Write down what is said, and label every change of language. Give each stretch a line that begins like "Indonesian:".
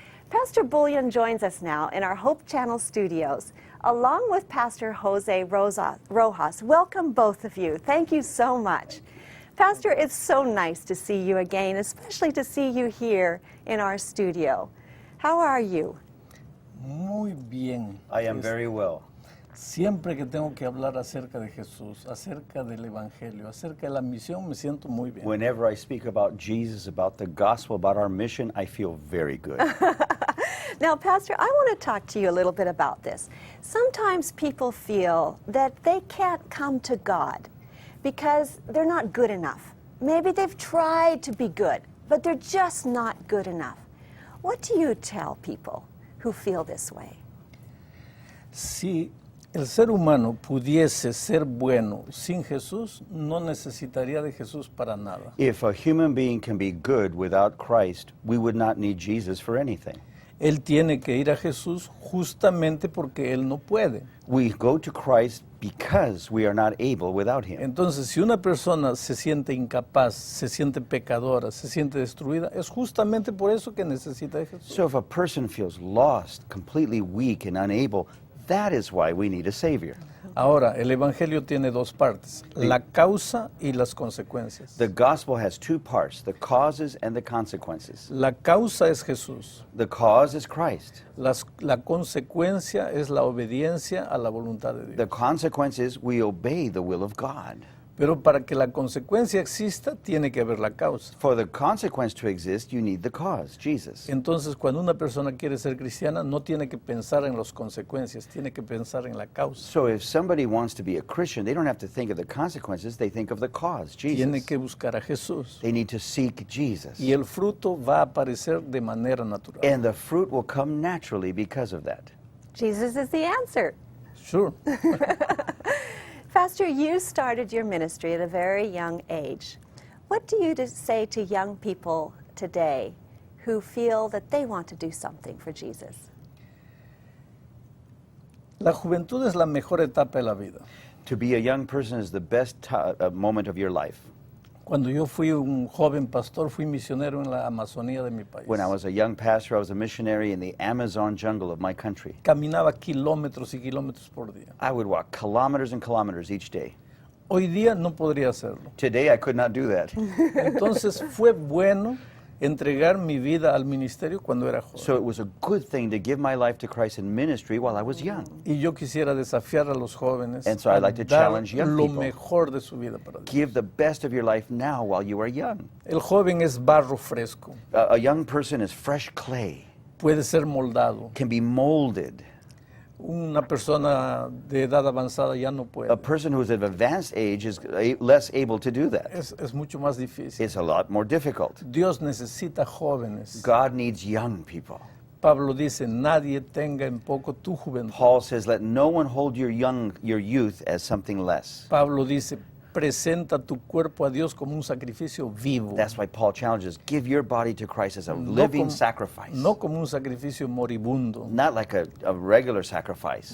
English: Pastor Bullion joins us now in our Hope Channel studios, along with Pastor Jose Rojas. Welcome, both of you. Thank you so much. Pastor, it's so nice to see you again, especially to see you here in our studio. How are you?
Spanish: Muy bien.
English: I am very well.
Spanish: Siempre que tengo que hablar acerca de Jesús, acerca del Evangelio, acerca de la misión, me siento muy bien.
English: Whenever I speak about Jesus, about the gospel, about our mission, I feel very good. Now, Pastor, I want to talk to you a little bit about this. Sometimes people feel that they can't come to God because they're not good enough. Maybe they've tried to be good, but they're just not good enough. What do you tell people who feel this way?
Spanish: Si el ser humano pudiese ser bueno sin Jesús, no necesitaría de Jesús para nada.
English: If a human being can be good without Christ, we would not need Jesus for anything.
Spanish: Él tiene que ir a Jesús justamente porque Él no puede.
English: We go to Christ because we are not able without Him.
Spanish: Entonces, si una persona se siente incapaz, se siente pecadora, se siente destruida, es justamente por eso que necesita de Jesús.
English: So if a person feels lost, completely weak and unable, That is why we need a Savior.
Spanish: Ahora, el Evangelio tiene dos partes, la causa y las consecuencias.
English: The gospel has two parts, the causes and the consequences.
Spanish: La causa es Jesús,
English: The cause is Christ.
Spanish: la consecuencia es la obediencia a la voluntad de Dios.
English: The consequence is we obey the will of God.
Spanish: Pero para que la consecuencia exista, tiene que haber la causa.
English: For the consequence to exist, you need the cause, Jesus.
Spanish: Entonces, cuando una persona quiere ser cristiana, no tiene que pensar en las consecuencias, tiene que pensar en la causa.
English: So if somebody wants to be a Christian, they don't have to think of the consequences, they think of the cause,
Spanish: Tiene
English: Jesus.
Spanish: que buscar a Jesús.
English: They need to seek Jesus.
Spanish: Y el fruto va a aparecer de manera natural.
English: And the fruit will come naturally because of that. Jesus is the answer. Sure. Pastor, you started your ministry at a very young age. What do you say to young people today who feel that they want to do something for Jesus?
Spanish: La juventud es la mejor etapa de la vida.
English: To be a young person is the best moment of your life.
Spanish: Cuando yo fui un joven pastor, fui misionero en la Amazonía de mi país.
English: When I was a young pastor, I was a missionary in the Amazon jungle of my country.
Spanish: Caminaba kilómetros y kilómetros por día.
English: I would walk kilometers and kilometers each day.
Spanish: Hoy día no podría hacerlo.
English: Today, I could not do that.
Spanish: Entonces fue bueno entregar mi vida al ministerio cuando era joven.
English: So it was a good thing to give my life to Christ in ministry while I was young.
Spanish: Y yo quisiera desafiar a los jóvenes
English: And so I'd like to
Spanish: a dar
English: challenge young
Spanish: lo
English: people.
Spanish: mejor de su vida para Dios.
English: Give the best of your life now while you are young.
Spanish: El joven es barro fresco,
English: A young person is fresh clay,
Spanish: puede ser moldado.
English: can be molded.
Spanish: Una persona de edad avanzada ya no
English: A
Spanish: puede.
English: person who is of advanced age is less able to do that.
Spanish: Es mucho más difícil.
English: It's a lot more difficult.
Spanish: Dios necesita jóvenes.
English: God needs young people.
Spanish: Pablo dice, nadie tenga en poco tu juventud.
English: Paul says, let no one hold your youth as something less.
Spanish: Pablo dice, presenta tu cuerpo a Dios como un sacrificio vivo.
English: That's why Paul challenges, give your body to Christ as a
Spanish: No
English: living
Spanish: como-
English: sacrifice.
Spanish: No como un sacrificio moribundo,
English: Not like a regular sacrifice,